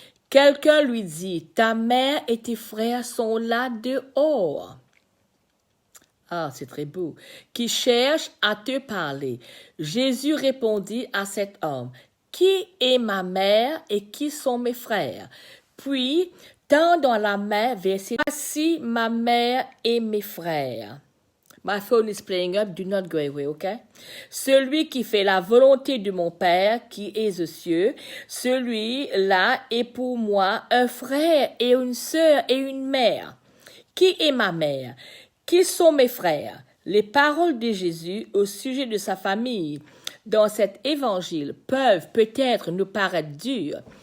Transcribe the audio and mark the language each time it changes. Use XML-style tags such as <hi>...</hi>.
<fr>Quelqu'un lui dit, ta mère et tes frères sont là dehors. Ah, c'est très beau. Qui cherche à te parler. Jésus répondit à cet homme, qui est ma mère et qui sont mes frères? Puis, tendant la main vers ses... Voici ma mère et mes frères.</fr> <en>My phone is playing up, do not go away, ok?</en> <fr>Celui qui fait la volonté de mon Père qui est aux cieux, celui-là est pour moi un frère et une sœur et une mère. Qui est ma mère? Qui sont mes frères? Les paroles de Jésus au sujet de sa famille dans cet évangile peuvent peut-être nous paraître dures.</fr>